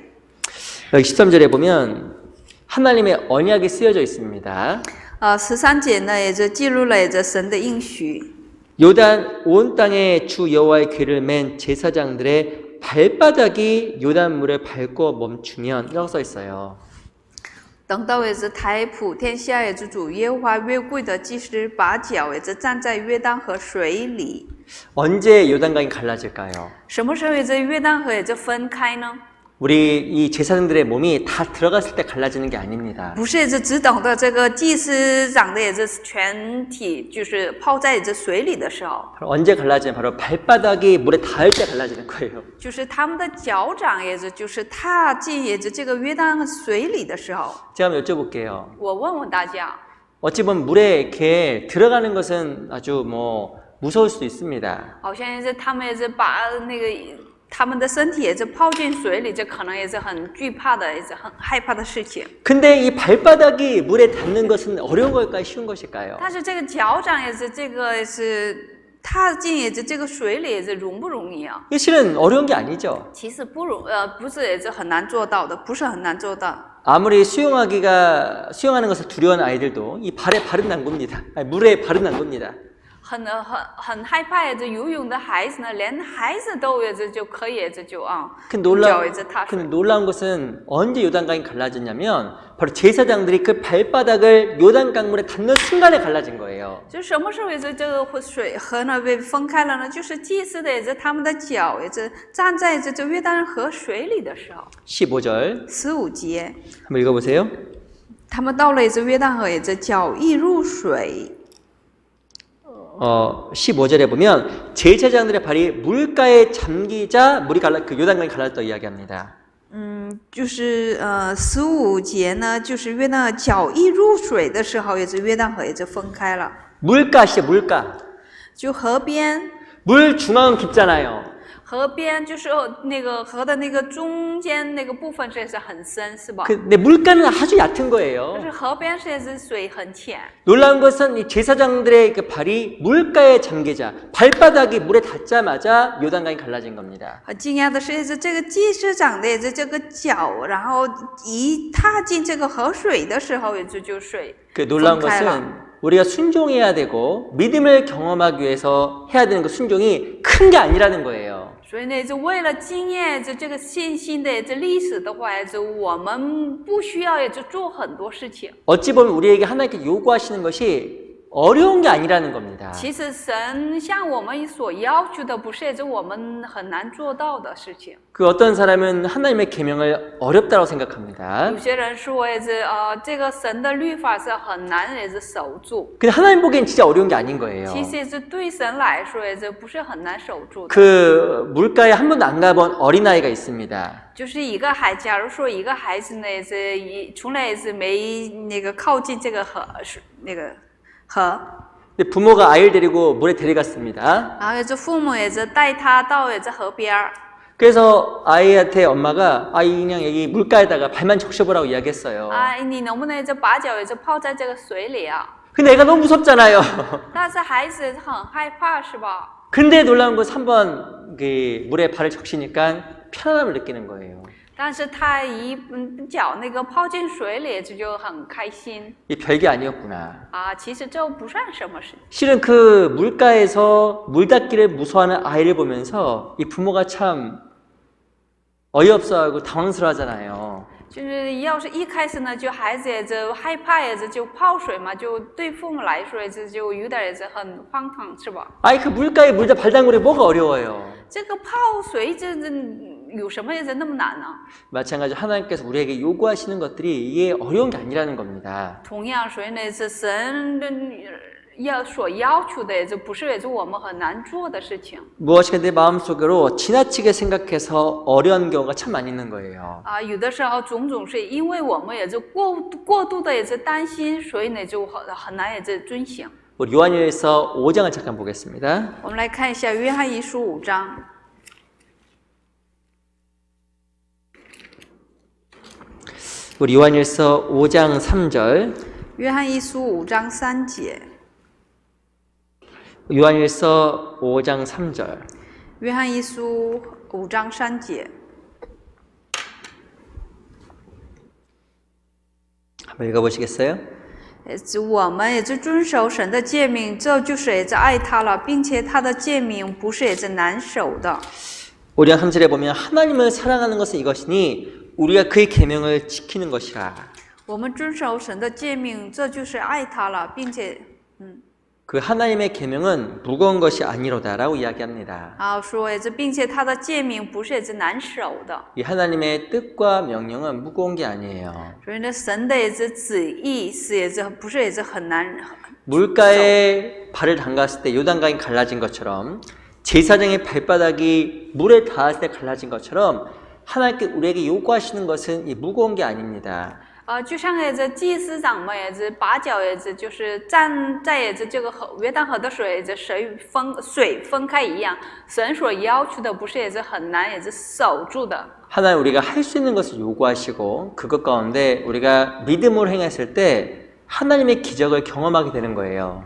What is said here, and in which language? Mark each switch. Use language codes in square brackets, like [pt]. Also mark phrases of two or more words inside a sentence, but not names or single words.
[ko] 여기 13절에 보면 하나님의 언약이 쓰여져 있습니다. [zh] 13 节呢也是记录了也是神的应许。 [ko] 요단 온 땅에 주 여호와의 궤를 맨 제사장들의 발바닥이 요단물을 밟고 멈추면 이라고 써 있어요. [zh] 等到也是台普天下也是主耶和华约柜的祭司，把脚也是站在约旦河水里。 [ko] 언제 요단강이 갈라질까요? [zh] 什么时候也是约旦河也是分开呢？ [ko] 우리 이 제사장들의 몸이 다 들어갔을 때 갈라지는 게 아닙니다. [zh] 不是也是只等到这个祭司长的也是全体就是泡在也是水里的时候， [ko] 언제 갈라지면 바로 발바닥이 물에 닿을 때 갈라지는 거예요. [zh] 就是他们的脚掌也是就是踏进也是这个约旦水里的时候。 [ko] 제가 한번 여쭤볼게요. [zh] 我问问大家， [ko] 어찌 보면 물에 이렇게 들어가는 것은 아주 무서울 수도 있습니다. [zh] 好像也是他们也是把那个他们的身体也是泡进水里，这可能也是很惧怕的，也是很害怕的事情。 [ko] 근데 이 발바닥이 물에 닿는 것은 어려운 걸까요? 쉬운 것일까요? [zh] 但是这个脚掌也是这个是踏进也是这个水里也是容不容易啊？ [ko] 이게 실은 어려운 게 아니죠. [zh] 其实不是也是很难做到的，不是很难做到。 [ko] 아무리 수영하는 것을 두려워하는 아이들도 이 발에 발은 난 겁니다. 아니, 물에 발은 난 겁니다. [zh] 很害怕也是游泳的孩子呢，连孩子都也是就可以也是就 그 脚也是踏水。 [ko] 놀라운 것은 언제 요단강이 갈라졌냐면 바로 제사장들이 그 발바닥을 요단강물에 닿는 순간에 갈라진 거예요. [zh] 就什么时候也是这个水河呢被分开了呢？就是祭司的也是他们的脚也是站在这约旦河水里的时候。 [ko] 15절 [zh] 15节， [ko] 한번 읽어보세요. [zh] 他们到了也是约旦河，也是脚一入水。 [ko] 15절에 보면 제사장들의 발이 물가에 잠기자 물이 그 요단강이 갈라졌다 이야기합니다. [zh] 就是15节呢，就是约旦脚一入水的时候，也是约旦河也是分开了。 [ko] 물가 아시죠? 물가. [zh] 就河边， [ko] 물 중앙은 깊잖아요. [zh] 河边就是那个河的那个中间那个部分是也是很深，是吧？ [ko] 근데 물가는 아주 얕은 就 거예요. [zh] 是河边是也是水很浅。 [ko] 놀라운 것은 이 제사장들의 그 발이 물가에 잠기자 발바닥이 물에 닿자마자 요단강이 갈라진 겁니다. [zh] 惊讶的是，也是这个祭司长的也是这个脚，然后一踏进这个河水的时候，也就水 [ko] 그 놀라운 [zh] 分开了。 [ko] 것은 우리가 순종해야 되고 믿음을 경험하기 위해서 해야 되는 그 순종이 큰 게 아니라는 거예요. [zh] 所以呢，就为了经验这个信心的这历史的话，就我们不需要也就做很多事情。 [ko] 어찌 보면 우리에게 하나님께 요구하시는 것이 어려운 게 아니라는 겁니다. [zh] 其实神向我们所要求的，不是也是我们很难做到的事情。 [ko] 그 어떤 사람은 하나님의 계명을 어렵다고 생각합니다. [zh] 有些人说也是这个神的律法是很难也是守住。 [ko] 근데 하나님 보기엔 진짜 어려운 게 아닌 거예요. [zh] 其实也是对神来说也是不是很难守住的。 [ko] 그 물가에 한 번도 안 가본 어린아이가 있습니다. [zh] 就是一个孩，假如说一个孩子呢，也是从来也是没那个靠近这个河那个河。 [ko] 근데 부모가 아이를 데리고 물에 데려갔습니다. [zh] 然后也是父母也是带他到也是河边儿。 [ko] 그래서 아이한테 엄마가 아이 그냥 여기 물가에다가 발만 적셔보라고 이야기했어요. [zh] 你能不能就把脚也就泡在这个水里啊？ [ko] 근데 애가 너무 무섭잖아요. [zh] 但是孩子很害怕，是吧？ [ko] 근데 놀라운 것은 한번 그 물에 발을 적시니까 편안함을 느끼는 거예요. [zh] 但是他一脚那个泡进水里，这就很开心 [ko] 이 별게 아니었구나. [zh] 其实这不算什么事。 [ko] 실은 그 물가에서 물 닿기를 무서워하는 아이를 보면서 이 부모가 참 어이없어하고 당황스러워하잖아요. [zh] 就是要是一开始呢，就孩子也就害怕，也是就泡水嘛，就对父母来说也是就有点也是很荒唐，是吧？ [ko] 아이 그 물가에 물다 발 담그는 게 뭐가 어려워요. [zh] 这个泡水这有什么也是那么难呢？ [ko] 마찬가지로 하나님께서 우리에게 요구하시는 것들이 이게 어려운 게 아니라는 겁니다. [zh] 同样，所以呢是神所要求的，也就不是也是我们很难做的事情。 [ko] 무엇인가 내 마음속으로 지나치게 생각해서 어려운 경우가 참 많이 있는 거예요. [zh] 有的时候种种是因为我们也是过度的也是担心，所以呢就很难也是遵行。 [ko] 우리 요한일서 5장을 잠깐 보겠습니다. [zh] 我们来看一下约翰一书5章。 [ko] 우리 요한일서 5장 3절. [zh] 约翰一书5章3节。 [ko] 요한일서 5장 3절. [zh] 约翰一书5章3节。 [ko] 한번 읽어보시겠어요? [zh] 我们也是遵守神的诫命，这就是也是爱他了，并且他的诫命不是也是难守的。 [ko] 5장 3절에 보면 하나님을 사랑하는 것은 이것이니 우리가 그의 계명을 지키는 것이라. [zh] 我们遵守神的诫命，这就是爱他了，并且 [ko] 그 하나님의 계명은 무거운 것이 아니로다라고 이야기합니다. [zh] 说也是，并且他的诫命不是也是难守的。 [ko] 이 하나님의 뜻과 명령은 무거운 게 아니에요. [zh] 所以呢，神的也是旨意是也是不是也是很难。 [ko] 물가에 발을 담갔을 때 요단강이 갈라진 것처럼 제사장의 발바닥이 물에 닿았을 때 갈라진 것처럼 하나님께 우리에게 요구하시는 것은 이 무거운 게 아닙니다. [zh] 就像也是祭司长们也是把脚也是就是站在也是这个约旦河的水也是水分开一样，神所要求的不是也是很难也是守住的。 [ko] 하나님 우리가 할 수 있는 것을 요구하시고 그것 가운데 우리가 믿음으로 행했을 때 하나님의 기적을 경험하게 되는 거예요.